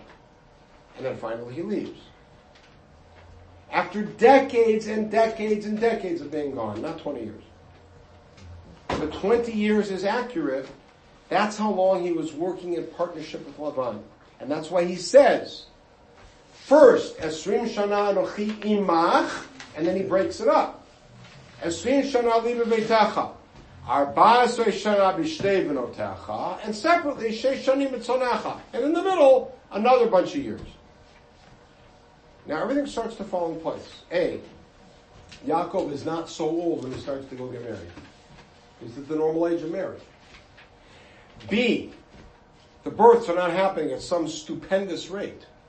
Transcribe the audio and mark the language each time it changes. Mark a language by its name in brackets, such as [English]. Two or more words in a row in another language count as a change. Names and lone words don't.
[English] And then finally he leaves. After decades and decades and decades of being gone, not 20 years. But 20 years is accurate. That's how long he was working in partnership with Lavan. And that's why he says, first, [Hebrew] עשרים שנה אנכי עמך, [English] and then he breaks it up. [Hebrew] עשרים שנה לי בביתך. ארבע עשרה שנה בשתי בנותיך, [English] and separately, [Hebrew] שש שנים בצאנך. [English] And in the middle, another bunch of years. Now everything starts to fall in place. A, Yaakov is not so old when he starts to go get married. He's at the normal age of marriage. B, the births are not happening at some stupendous rate.